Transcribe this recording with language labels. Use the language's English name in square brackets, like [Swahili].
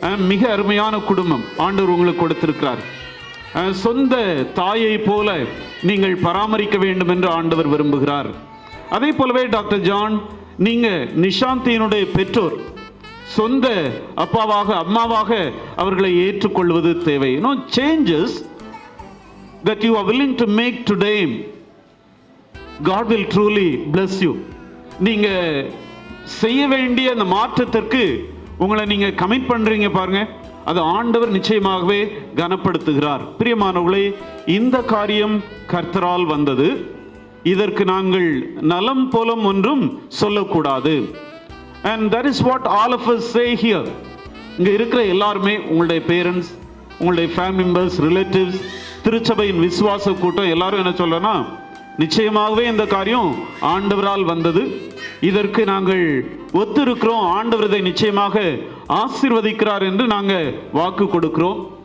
[Tamil] மிக அருமையான குடும்பம் ஆண்டவர் உங்களுக்கு கொடுத்திருக்கிறார். சொந்த தாயை போல நீங்கள் பராமரிக்க வேண்டும் என்று ஆண்டவர் விரும்புகிறார். அதே போலவே டாக்டர் ஜான், நீங்க நிஷாந்தியினுடைய பெற்றோர், சொந்த அப்பாவாக அம்மாவாக அவர்களை ஏற்றுக்கொள்வது தேவை. [English] changes that you are willing to make today, God will truly bless you. [Tamil] நீங்க செய்ய வேண்டிய அந்த மாற்றத்திற்கு உங்களை நீங்க கமிட் பண்றீங்க பாருங்க, அது ஆண்டவர் நிச்சயமாகவே கனப்படுத்துகிறார். பிரியமானவர்களே, இந்த காரியம் கர்த்தரால் வந்தது. இதற்கு நாங்கள் நலம் போலம் ஒன்றும் சொல்லக்கூடாது. [English] And that is what all of us say here. [Tamil] இங்கே இருக்கிற எல்லாருமே, உங்களுடைய பேரண்ட்ஸ், உங்களுடைய ஃபேமிலி மெம்பர்ஸ், ரிலேட்டிவ்ஸ், திருச்சபையின் விசுவாச கூட்டம் எல்லாரும் என்ன சொல்றோன்னா, நிச்சயமாகவே இந்த காரியம் ஆண்டவரால் வந்தது. இதற்கு நாங்கள் ஒத்திருக்கிறோம். ஆண்டவர் இதை நிச்சயமாக ஆசீர்வதிக்கிறார் என்று நாங்கள் வாக்கு கொடுக்கிறோம்.